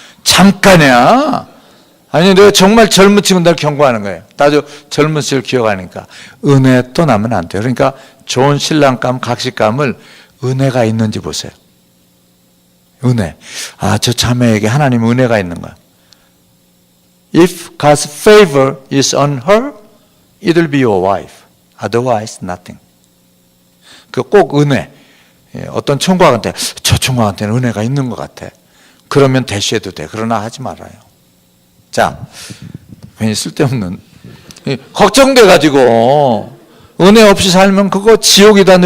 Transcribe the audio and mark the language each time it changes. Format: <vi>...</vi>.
<ko>잠깐이야. 아니 내가 정말 젊은 친구들 경고하는 거예요. 나도 젊은 시절 기억하니까 은혜 또 나면 안 돼요. 그러니까 좋은 신랑감, 각시감을 은혜가 있는지 보세요. 은혜. 저 자매에게 하나님의 은혜가 있는 거야.</ko> <en>If God's favor is on her, it will be your wife. Otherwise, nothing.</en> <ko>그 꼭 은혜. 어떤 총각한테 저 총각한테는 은혜가 있는 것 같아. 그러면 대시해도 돼. 그러나 하지 말아요. 자, 괜히 쓸데없는 걱정돼가지고 은혜 없이 살면 그거 지옥이다.</ko>